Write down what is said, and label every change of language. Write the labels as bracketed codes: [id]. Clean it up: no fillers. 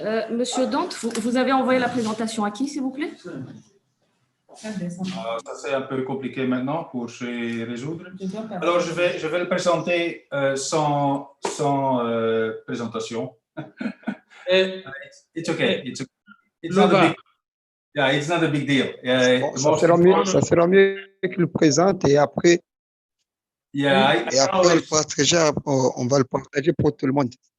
[fr] Monsieur Dante, vous avez envoyé la présentation à qui, s'il vous plaît? Ça c'est un peu compliqué maintenant pour se résoudre. Alors, je vais le présenter sans présentation. [en] It's okay. It's not a big, yeah, it's not a big deal. [fr] Ça sera mieux qu'il le présente et après. [en] Yeah, [fr] Et après, on va le partager pour tout le monde.